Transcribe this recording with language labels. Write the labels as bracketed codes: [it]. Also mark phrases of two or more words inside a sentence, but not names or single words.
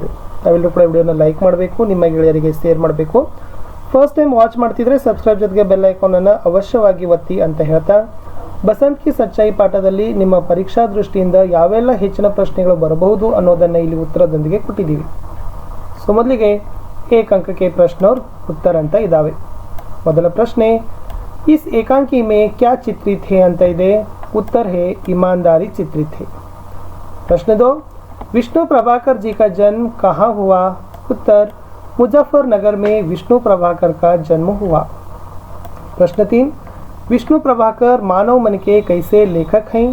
[kn] ತಾವೆಲ್ಲರೂ ಕೂಡ ವಿಡಿಯೋನ ಲೈಕ್ ಮಾಡಬೇಕು, ನಿಮ್ಮ ಗೆಳೆಯರಿಗೆ ಶೇರ್ ಮಾಡಬೇಕು. [en] first time watch [kn] ಮಾಡ್ತಿದ್ರೆ ಸಬ್ಸ್ಕ್ರೈಬ್ ಜೊತೆಗೆ [en] bell icon [kn] ಅವಶ್ಯವಾಗಿ ಒತ್ತಿ ಅಂತ ಹೇಳ್ತಾ, ಬಸಂತ್ ಕಿ ಸಚ್ಚಾಯಿ ಪಾಠದಲ್ಲಿ ನಿಮ್ಮ ಪರೀಕ್ಷಾ ದೃಷ್ಟಿಯಿಂದ ಯಾವೆಲ್ಲ ಹೆಚ್ಚಿನ ಪ್ರಶ್ನೆಗಳು ಬರಬಹುದು ಅನ್ನೋದನ್ನು ಇಲ್ಲಿ ಉತ್ತರದೊಂದಿಗೆ ಕೊಟ್ಟಿದ್ದೀವಿ. ಸೊ ಮೊದಲಿಗೆ [hi] एक अंक के प्रश्न और उत्तर [kn] ಅಂತ ಇದಾವೆ. ಮೊದಲ ಪ್ರಶ್ನೆ, [hi] इस एकांकी में क्या चित्रित है [kn] ಅಂತ ಇದೆ. [hi] उत्तर है ईमानदारी चित्रित है. प्रश्न 2, विष्णु प्रभाकर जी का जन्म कहाँ हुआ. उत्तर, मुजफ्फरनगर में विष्णु प्रभाकर का जन्म हुआ. प्रश्न 3, विष्णु प्रभाकर मानव मन के कैसे लेखक हैं.